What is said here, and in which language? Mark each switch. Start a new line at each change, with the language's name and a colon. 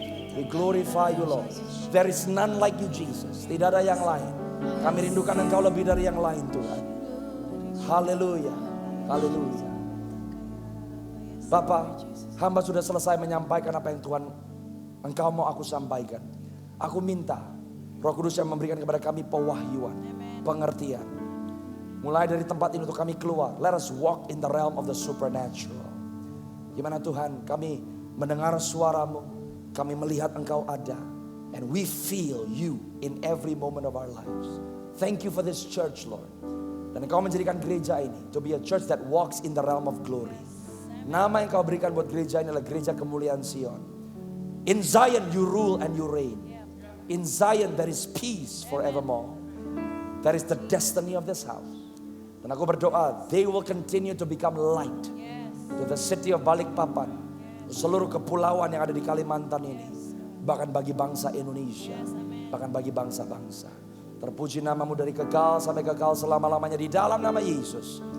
English: We glorify you Lord. There is none like you Jesus.
Indonesian: Tidak ada yang lain. Kami rindukan Engkau lebih dari yang lain Tuhan. Haleluya. Haleluya. Bapa, hamba sudah selesai menyampaikan apa yang Tuhan Engkau mau aku sampaikan. Aku minta Roh Kudus yang memberikan kepada kami pewahyuan, pengertian. Mulai dari tempat ini untuk kami keluar.
English: Let us walk in the realm of the supernatural.
Indonesian: Gimana Tuhan, kami mendengar suaramu. Kami melihat Engkau ada.
English: And we feel you in every moment of our lives. Thank you for this church Lord.
Indonesian: Dan Engkau menjadikan gereja ini
English: to be a church that walks in the realm of glory.
Indonesian: Nama yang Kau berikan buat gereja ini adalah gereja kemuliaan Sion.
English: In Zion you rule and you reign. In Zion there is peace forevermore. That is the destiny of this house.
Indonesian: Dan aku berdoa
English: they will continue to become light to the city of Balikpapan.
Indonesian: Seluruh kepulauan yang ada di Kalimantan ini. Bahkan bagi bangsa Indonesia. Bahkan bagi bangsa-bangsa. Terpuji namamu dari kekal sampai kekal selama-lamanya. Di dalam nama Yesus.